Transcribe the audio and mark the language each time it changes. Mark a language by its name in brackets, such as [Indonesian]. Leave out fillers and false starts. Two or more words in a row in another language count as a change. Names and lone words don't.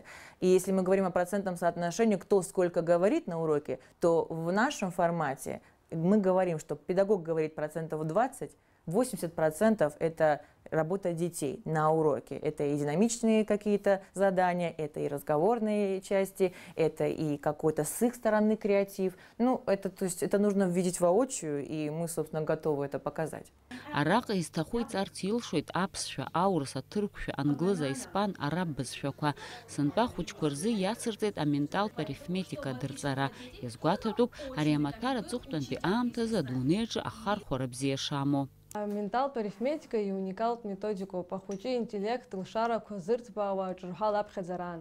[Russian] И если мы говорим о процентном соотношении, кто сколько говорит на уроке, то в нашем формате мы говорим, что педагог говорит 20%, 80% это работа детей на уроке. Это и динамичные какие-то задания, это и разговорные части, это и какой-то с их стороны креатив. Ну, то есть это нужно видеть воочию, и мы, собственно, готовы это показать. [Abkhazian] Араҟа изҭаху иҵарц илшоит аԥсшәа, аурыс, аҭырқәшәа, англыз, аиспан, араб бызшәақәа. Сынтәа ахәыҷқәа рзы иацырҵеит аменталтә арифметика адырҵара. Иазгәаҭатәуп, ари амаҭәар аҵыхәтәантәи аамҭазы адунеиаҿы ахархәара бзиа шамоу. Менталтә арифметика иуникалтә методикоуп, ахәыҷы интеллект лшарақәа зырҭбаауа аҿырҳәала аԥхьаӡараан.